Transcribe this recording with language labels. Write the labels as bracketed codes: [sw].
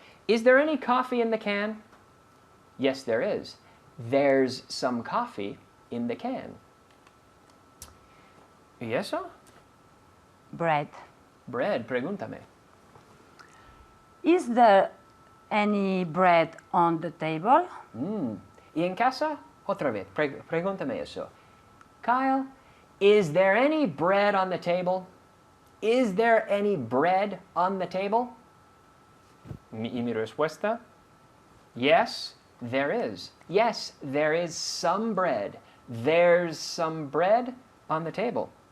[en] Is there any coffee in the can? Yes, there is. There's some coffee in the can. [es] ¿Y eso? [en] Bread. [es] Bread, pregúntame. [en] Is there any bread on the table? [es] ¿Y en casa? Otra vez, pregúntame eso. [en] Kyle, is there any bread on the table? Is there any bread on the table? [es] Y mi respuesta? [en] Yes, there is. Yes, there is some bread. There's some bread on the table.